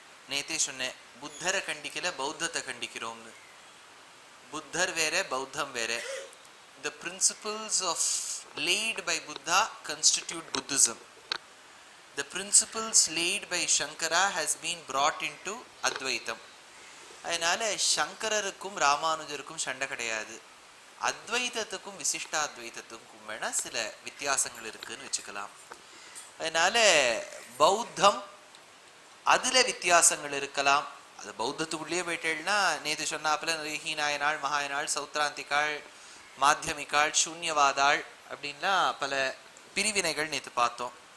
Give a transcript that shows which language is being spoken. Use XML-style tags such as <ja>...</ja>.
<ta>நேத்தே சொன்னேன், புத்தரை கண்டிக்கல பௌத்தத்தை கண்டிக்கிறோம்னு. புத்தர் வேற பௌத்தம் வேற.</ta> <en>The principles of laid by Buddha constitute Buddhism. The principles laid by Shankara has been brought into Advaitam.</en> <ta>அதனால சங்கரருக்கும் ராமானுஜருக்கும் சண்டை கிடையாது. அத்வைதத்துக்கும் விசிஷ்டாத்வைதத்துக்கும் வேணா சில வித்தியாசங்கள் இருக்குன்னு வச்சுக்கலாம். அதனால பௌத்தம் அதுல வித்தியாசங்கள் இருக்கலாம். அது பௌத்தத்துக்குள்ளேயே போயிட்டேன்னா நேற்று சொன்னாப்புல ஹீனாயனாள், மகாயனாள், சௌத்ராந்திகாள், மாத்தியமிகாள், சூன்யவாதாள் அப்படின்லாம் பல பிரிவினைகள் நேற்று பார்த்தோம்.</ta>